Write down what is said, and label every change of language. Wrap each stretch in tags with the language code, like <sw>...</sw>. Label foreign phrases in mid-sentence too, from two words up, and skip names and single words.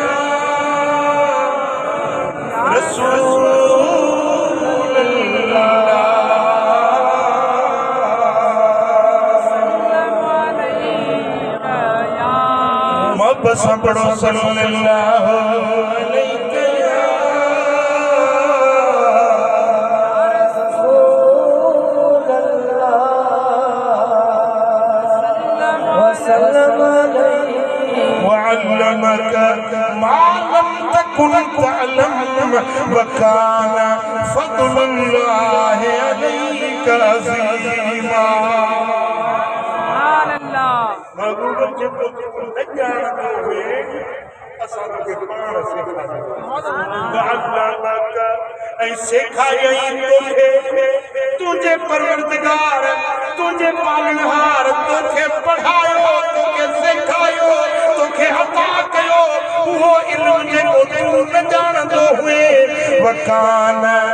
<ur>رسول بس پڑھو</ur> <ar>صلى الله عليه وعلمك ما لم تكن تعلم وكان فضل الله عليك عظيما</ar> <sd>जेको न ॼाणंदो हुए असां तोखे पाण सेखारियो ऐं सेखारियई तोखे तुंहिंजे परवरदिगार तुंहिंजे पालनहार तोखे पढ़ायो तोखे सेखारियो तोखे अता कयो उहो इल्मु जेको तूं न ॼाणंदो हुए वकान</sd>